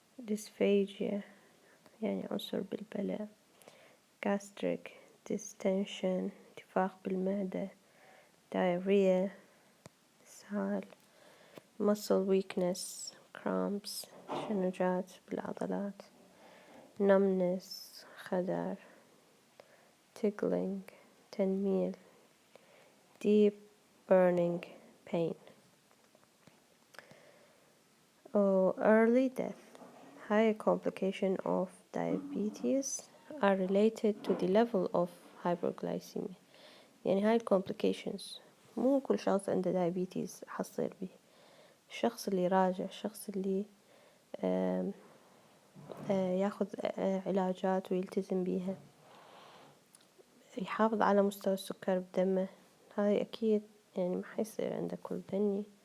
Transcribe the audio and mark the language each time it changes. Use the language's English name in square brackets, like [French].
[Arabic] dysphagia يعني عنصر بالبلع. gastric distension انتفاخ بالمعدة. diarrhea إسهال. [English] muscle weakness [Arabic] cramps تشنجات بالعضلات. numbness خدر. tickling تنميل. [English] deep burning pain. early death. High complication of diabetes are related to the level of hyperglycemia. [Arabic] يعني هاي complications مو كل شخص عنده diabetes حصير به. الشخص اللي راجع الشخص اللي ياخذ علاجات ويلتزم بيها يحافظ على مستوى السكر بدمه هاي أكيد يعني ما حيصير عنده كل ذني.